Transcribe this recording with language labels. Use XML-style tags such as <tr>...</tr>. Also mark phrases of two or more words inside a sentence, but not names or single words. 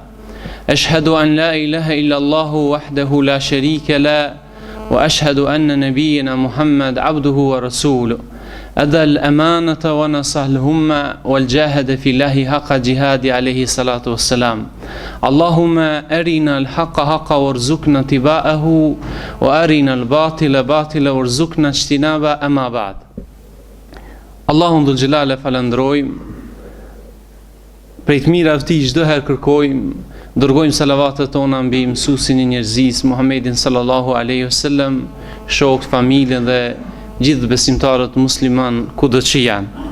<ar>أشهد أن لا إله إلا الله وحده لا شريك له وأشهد أن نبينا محمد عبده ورسوله أدى الأمانة ونصح الأمة والجاهد في الله حق جهاد عليه الصلاة والسلام. اللهم أرنا الحق حقا وارزقنا اتباعه وأرنا الباطل باطلا وارزقنا اجتنابه. أما بعد.</ar> <sq>Allahun dhul Gjelale falendrojmë, prej të mirave të tij çdo herë kërkojmë, dërgojmë salavatet tona mbi mësuesin e njerëzisë Muhammedin</sq> <ar>صلى الله عليه وسلم,</ar> <sq>shokët, familjen dhe gjithë besimtarët musliman kudo që janë.</sq>